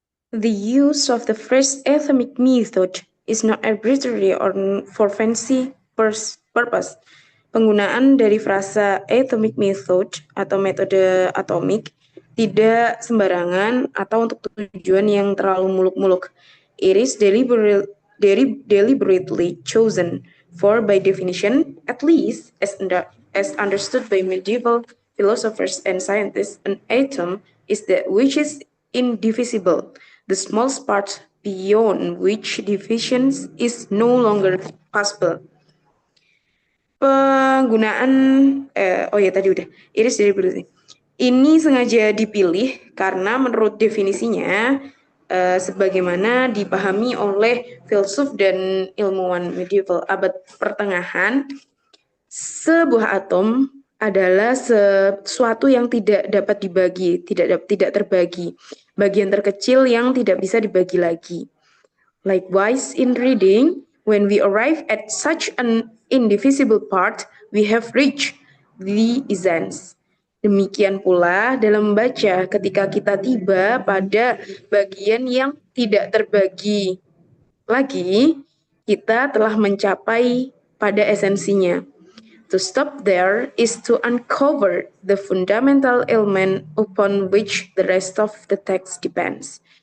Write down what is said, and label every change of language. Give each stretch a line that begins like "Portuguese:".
English: The use of the phrase atomic method is not arbitrary or for fancy purpose.
Indonesian: Penggunaan dari frasa atomic method atau metode atomik tidak sembarangan atau untuk tujuan yang terlalu muluk-muluk.
English: It is deliberately chosen for, by definition, at least as understood by medieval philosophers and scientists, an atom is that which is indivisible, the smallest part beyond which division is no longer possible.
Indonesian: Penggunaan tadi udah. Iris deliberately. Ini sengaja dipilih karena menurut definisinya sebagaimana dipahami oleh filsuf dan ilmuwan medieval abad pertengahan, sebuah atom adalah sesuatu yang tidak dapat dibagi, tidak terbagi, bagian terkecil yang tidak bisa dibagi lagi.
English: Likewise, in reading, when we arrive at such an indivisible part, we have reached the essence.
Indonesian: Demikian pula dalam membaca, ketika kita tiba pada bagian yang tidak terbagi lagi, kita telah mencapai pada esensinya.
English: To stop there is to uncover the fundamental element upon which the rest of the text depends.